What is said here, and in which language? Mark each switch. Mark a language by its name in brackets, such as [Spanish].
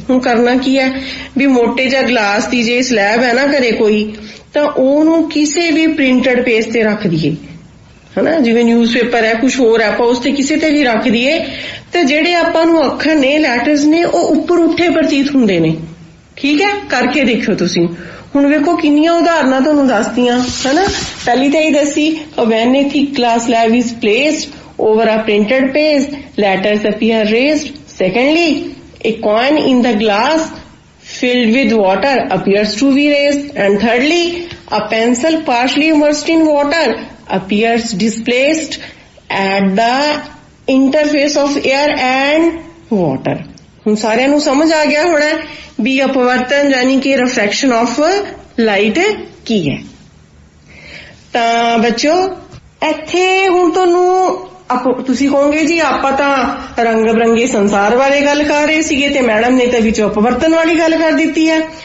[Punjabi] ਹੁਣ ਕਰਨਾ ਕੀ ਹੈ ਵੀ ਮੋਟੇ ਜਿਹੇ ਗਲਾਸ ਦੀ ਜੇ ਸਲੈਬ ਹੈ ਨਾ ਘਰੇ ਕੋਈ, ਤਾਂ ਉਹਨੂੰ ਕਿਸੇ ਵੀ ਪ੍ਰਿੰਟਡ ਪੇਜ ਤੇ ਰੱਖ ਦਈਏ, ਹਨਾ। ਜਿਵੇਂ ਨਿਊਜ਼ਪੇਪਰ ਹੈ, ਕੁਝ ਹੋਰ ਹੈ, ਆਪਾਂ ਉਸ ਤੇ ਕਿਸੇ ਤੇ ਵੀ ਰੱਖ ਦਈਏ ਤੇ ਜਿਹੜੇ ਆਪਾਂ ਨੂੰ ਅੱਖਰ ਨੇ, ਲੈਟਰਸ ਨੇ, ਉਹ ਉੱਪਰ ਉੱਠੇ ਪ੍ਰਤੀਤ ਹੁੰਦੇ ਨੇ। ਠੀਕ ਹੈ, ਕਰਕੇ ਦੇਖਿਓ ਤੁਸੀਂ। ਹੁਣ ਵੇਖੋ ਕਿੰਨੀਆਂ ਉਦਾਹਰਨਾਂ ਤੁਹਾਨੂੰ ਦੱਸਦੀਆਂ, ਹਨਾ। ਪਹਿਲੀ ਤਾਂ ਇਹ ਦੱਸੀ [English] when a thick glass slab is placed over a printed page, letters appear raised. Secondly, a coin in the glass filled with water appears to be raised. And thirdly, a pencil partially immersed in water appears displaced at the interface of air and water. [Punjabi] ਹੁਣ ਸਾਰਿਆਂ ਨੂੰ ਸਮਝ ਆ ਗਿਆ ਹੋਣਾ ਵੀ ਅਪਵਰਤਨ ਯਾਨੀ ਕਿ ਰਿਫਰੈਕਸ਼ਨ of light ਕੀ ਹੈ। ਤਾਂ ਬੱਚਿਓ ਇੱਥੇ ਹੁਣ ਤੁਹਾਨੂੰ ਤੁਸੀਂ ਕਹੋਗੇ ਜੀ ਆਪਾਂ ਤਾਂ ਰੰਗ ਬਰੰਗੇ ਸੰਸਾਰ ਬਾਰੇ ਗੱਲ ਕਰ ਰਹੇ ਸੀਗੇ ਤੇ ਮੈਡਮ ਨੇ ਤਾਂ ਵਿੱਚ ਅਪਵਰਤਨ ਵਾਲੀ ਗੱਲ ਕਰ ਦਿੱਤੀ ਹੈ।